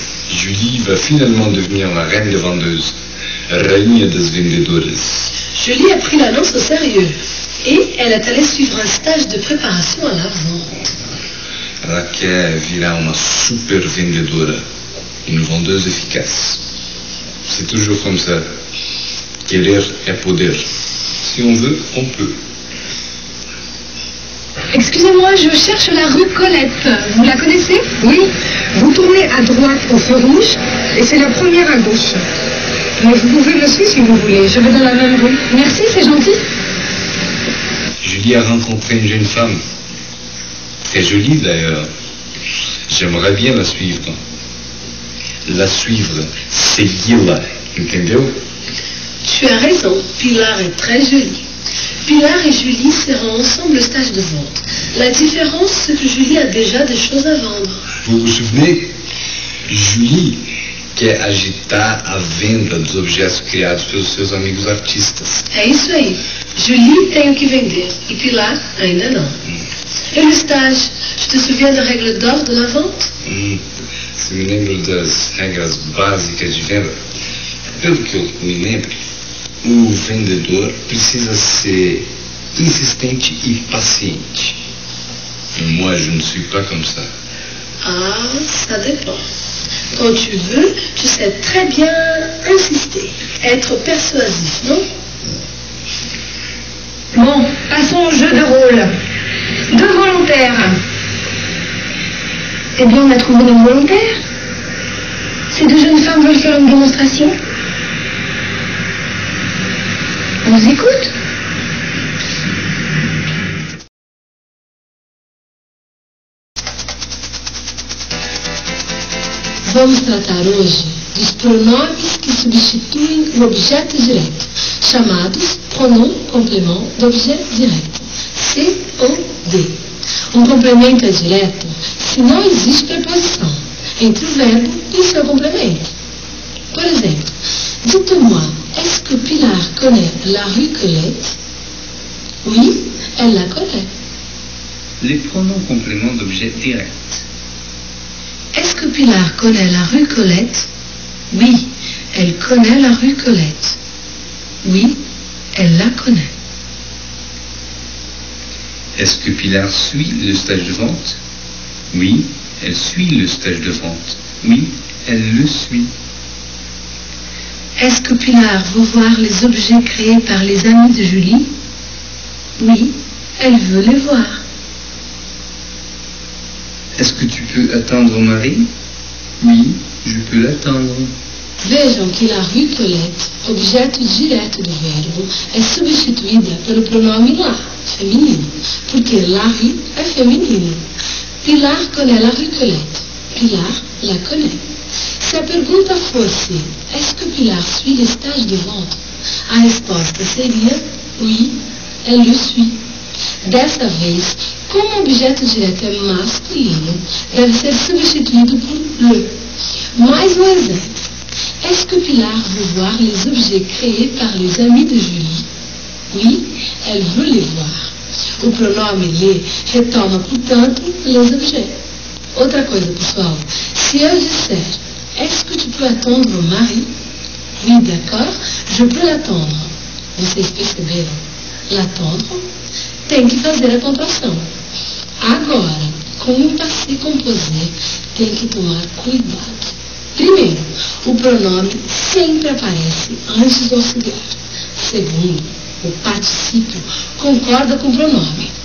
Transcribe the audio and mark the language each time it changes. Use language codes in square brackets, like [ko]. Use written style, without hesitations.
[fr] Julie va finalement devenir la reine des vendeuses, [pt] rainha das vendedoras. [fr] Julie a pris l'annonce au sérieux et elle est allée suivre un stage de préparation à la vente. [pt] Ela quer virar uma super vendedora, [fr] une vendeuse efficace. C'est toujours comme ça. [pt] Querer é poder. [fr] Si on veut, on peut. Excusez-moi, je cherche la rue Colette. Vous la connaissez? Oui, vous tournez à droite au feu rouge et c'est la première à gauche. Mais vous pouvez me suivre si vous voulez, je vais dans la même rue. Merci, c'est gentil. Julie a rencontré une jeune femme. Très jolie d'ailleurs. J'aimerais bien la suivre. La suivre, [pt] segui-la, entendeu? [fr] Tu as raison, Pilar est très jolie. Pilar et Julie seront ensemble au stage de vente. La différence, c'est que Julie a déjà des choses à vendre. Vous vous souvenez? [pt] Julie quer agitar a venda dos objetos criados pelos seus amigos artistas. É isso aí. Julie tem o que vender e Pilar ainda não. E no [fr] stage, tu te souviens [pt] da regra [fr] d'or de la vente? [pt] Se me lembro das regras básicas de venda. Pelo que eu me lembro, o vendedor precisa ser insistente e paciente. [fr] Moi, je ne suis pas comme ça. Ah, ça dépend. Quand tu veux, tu sais très bien insister, être persuasif, non? Bon, passons au jeu de rôle. 2 volontaires. Eh bien, on a trouvé nos volontaires. Ces 2 jeunes femmes veulent faire une démonstration. On vous écoute? [pt] Vamos tratar hoje dos pronomes que substituem o objeto direto, chamados pronom complemento d'objet direto, COD. Complemento é direto se não existe preposição entre o verbo e o seu complemento. Por exemplo, [fr] dites-moi, est-ce que Pilar connaît la rue Colette? Oui, elle la connaît. Les pronoms compléments d'objet direct. Est-ce que Pilar connaît la rue Colette? Oui, elle connaît la rue Colette. Oui, elle la connaît. Est-ce que Pilar suit le stage de vente? Oui, elle suit le stage de vente. Oui, elle le suit. Est-ce que Pilar veut voir les objets créés par les amis de Julie? Oui, elle veut les voir. Est-ce que tu peux attendre mon mari? Oui, je peux l'attendre. [pt] Vejam que la rue Colette, objeto direto do verbo, é substituída pelo pronome la, feminino, porque la rue é feminino. [fr] Pilar connaît la rue Colette. Pilar la connaît. [pt] Se a pergunta fosse, [fr] est-ce que Pilar suit les stages de vente? [pt] A resposta seria, [fr] oui, elle le suit. [pt] Dessa vez, como o objeto direto é masculino, deve ser substituído por le. Mais um exemplo. [fr] Est-ce que Pilar veut voir les objets créés par les amis de Julie? Oui, elle veut les voir. [pt] O pronome les retoma, portanto, les objets. Outra coisa, pessoal. Se eu disser, [fr] est-ce que tu peux attendre o mari? Oui, d'accord, je peux l'attendre. [pt] Vocês perceberam? L'attendre tem que fazer a contração. Agora, com o passé composé, tem que tomar cuidado. Primeiro, o pronome sempre aparece antes do auxiliar. Segundo, o particípio concorda com o pronome.